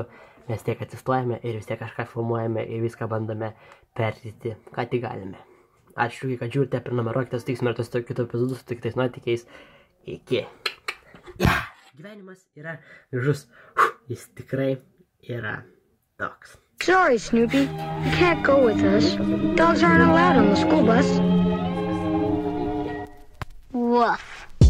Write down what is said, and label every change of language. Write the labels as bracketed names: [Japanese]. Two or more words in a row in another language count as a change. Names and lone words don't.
[Lithuanian] Mes tiek atsistojame ir vis tiek kažką filmuojame ir viską bandome perteikti, ką tik galime. Ačiū, kad žiūrite, prenumeruokite, susitiksime rytoj su kitu epizodu, su kitais nuotykiais. Iki. Gyvenimas yra gražus. Jis tikrai yra toks. [English] Sorry, Snoopy. You can't go with us. Dogs aren't allowed on the school bus. Woof.